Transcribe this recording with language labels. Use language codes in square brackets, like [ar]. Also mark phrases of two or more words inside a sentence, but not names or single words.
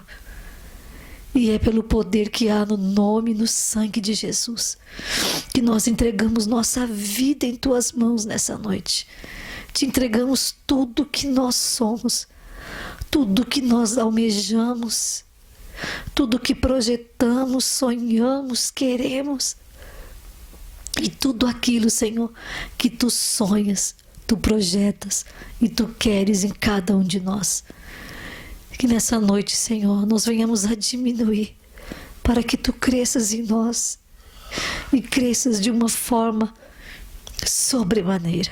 [pt] E é pelo poder que há no nome e no sangue de Jesus que nós entregamos nossa vida em tuas mãos nessa noite. Te entregamos tudo que nós somos, tudo que nós almejamos, tudo que projetamos, sonhamos, queremos. E tudo aquilo, Senhor, que tu sonhas, tu projetas e tu queres em cada um de nós. Que nessa noite, Senhor, nós venhamos a diminuir para que tu cresças em nós e cresças de uma forma sobremaneira.